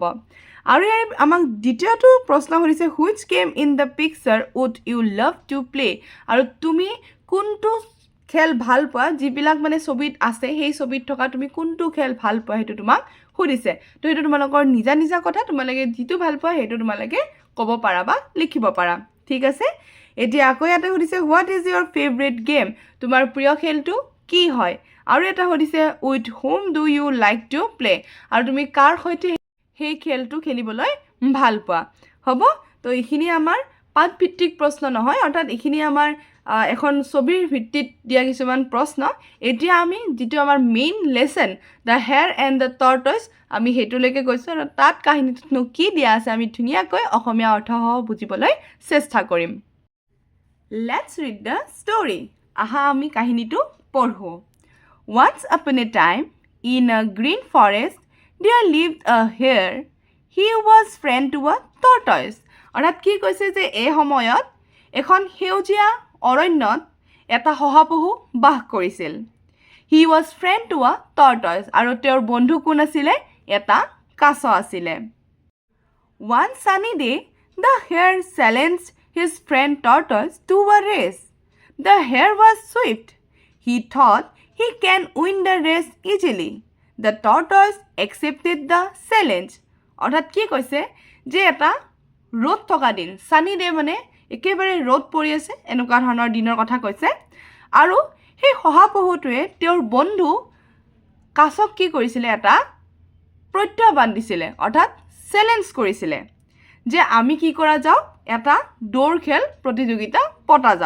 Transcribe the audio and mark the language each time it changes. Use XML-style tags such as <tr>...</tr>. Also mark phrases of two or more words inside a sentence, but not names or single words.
<as>আৰু ইয়াৰ আমাক দ্বিতীয়টো প্ৰশ্ন সুধিছে</as> <en>which game in the picture would you love to play,</en> <as>আৰু তুমি কোনটো খেল ভাল পোৱা, যিবিলাক মানে ছবিত আছে সেই ছবিত থকা তুমি কোনটো খেল ভাল পোৱা সেইটো তোমাক সুধিছে। তো সেইটো তোমালোকৰ নিজা নিজা কথা, তোমালোকে যিটো ভাল পোৱা সেইটো তোমালোকে ক'ব পাৰা বা লিখিব পাৰা। ঠিক আছে। এতিয়া আকৌ ইয়াতে সুধিছে</as> <en>what is your favourite game,</en> <as>তোমাৰ প্ৰিয় খেলটো কি হয়। আৰু এটা সুধিছে</as> <en>with whom do you like to play,</en> <as>আৰু তুমি কাৰ সৈতে সেই খেলটো খেলিবলৈ ভাল পোৱা। হ'ব, তো এইখিনি আমাৰ পাঠভিত্তিক প্ৰশ্ন নহয়, অৰ্থাৎ এইখিনি আমাৰ এখন ছবিৰ ভিত্তিত দিয়া কিছুমান প্ৰশ্ন। এতিয়া আমি যিটো আমাৰ</as> <en>main lesson</en> <as>দ্য হেয়াৰ এণ্ড দ্য টৰ্টইজ, আমি সেইটোলৈকে গৈছোঁ, আৰু তাত কাহিনীটোতনো কি দিয়া আছে আমি ধুনীয়াকৈ অসমীয়া অৰ্থসহ বুজিবলৈ চেষ্টা কৰিম।</as> <en>let's read the story.</en> <as>আহা আমি কাহিনীটো পঢ়োঁ।</as> <en>Once upon a time, in a green forest, there lived a hare. He was friend to a tortoise.</en> <as>অৰ্থাৎ কি কৈছে যে এই সময়ত এখন সেউজীয়া অৰণ্যত এটা শহাপহু বাস কৰিছিল।</as> <en>He was friend to a tortoise,</en> <as>আৰু তেওঁৰ বন্ধু কোন আছিলে? এটা কাছ আছিলে।</as> <en>One sunny day, the hare challenged his friend tortoise to a race. The hare was swift. He thought he can win the race easily. The tortoise accepted the challenge.</en> <as>অৰ্থাৎ কি কৈছে যে এটা ৰ'দ থকা দিন,</as> <en>sunny day</en> <as>মানে একেবাৰে ৰ'দ পৰি আছে, এনেকুৱা ধৰণৰ দিনৰ কথা কৈছে। আৰু সেই শহাপহুটোৱে তেওঁৰ বন্ধু কাছক কি কৰিছিলে, এটা প্ৰত্যাহ্বান দিছিলে, অৰ্থাৎ চেলেঞ্জ কৰিছিলে যে আমি কি কৰা যাওক, এটা দৌৰ খেল প্ৰতিযোগিতা পতা যাওক।</as>